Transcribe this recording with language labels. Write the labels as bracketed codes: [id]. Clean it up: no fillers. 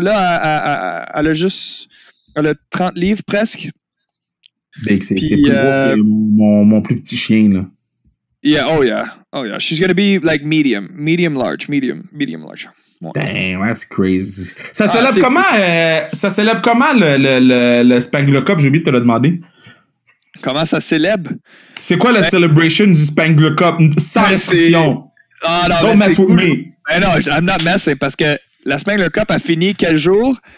[fr] Là, elle a 30 livres presque. C'est plus gros que mon plus petit chien, là. [en] Oh yeah. She's gonna be like medium large. [fr] Ouais. [en] Damn, that's crazy. [fr] Ça célèbre comment le Spangler Cup? J'ai oublié de te le demander. Comment ça célèbre? C'est quoi la celebration du Spangler Cup? Sans restriction. [en] Don't mess with me. [fr] Ben non, [en] I'm not messing [fr] parce que la Spangler Cup a fini quel jour?